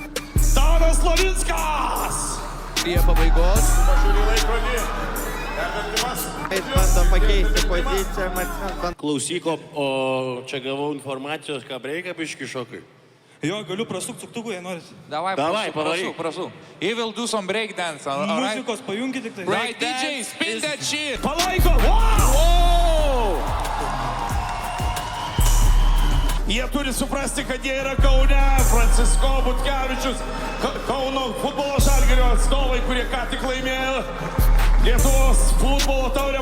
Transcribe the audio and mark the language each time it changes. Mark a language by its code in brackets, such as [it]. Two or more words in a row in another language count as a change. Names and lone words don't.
[lt] Tadas Lavinskas! Prie pabaigos. Bando pakeisti poziciją, Martinas. Klausyk, o čia gavau informacijos, ką reikia biški šokai. Jo, galiu prasukti suktuku, jei norit. Davai, pavaryk. Prašau. [en] He will do some breakdance. Alright. [lt] Muzikos pajungi tik tai. [en] Right, DJ, spin that shit. [lt] Palaiko! Wow! Jie turi suprasti, kad jie yra Kaune. Francisko Butkevičius, Kauno futbolo Žalgirio atstovai, kurie ką tik laimėjo Lietuvos futbolo taurę.